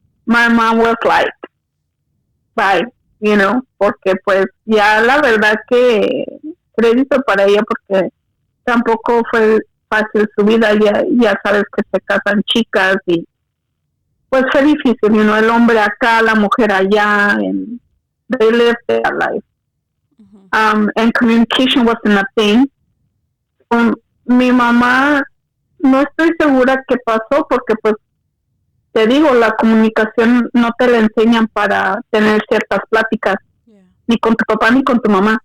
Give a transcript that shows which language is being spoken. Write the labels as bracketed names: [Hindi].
[Spanish] My mom was like, bye, porque pues ya la verdad que crédito para ella, porque tampoco fue fácil su vida, ya sabes que se casan chicas y pues fue difícil, el hombre acá, la mujer allá, [English] and they lived their life. Mm-hmm. And communication wasn't a thing. [Spanish] Mi mamá, no estoy segura qué pasó, porque pues te digo, la comunicación no te la enseñan para tener ciertas pláticas, yeah, ni con tu papá ni con tu mamá.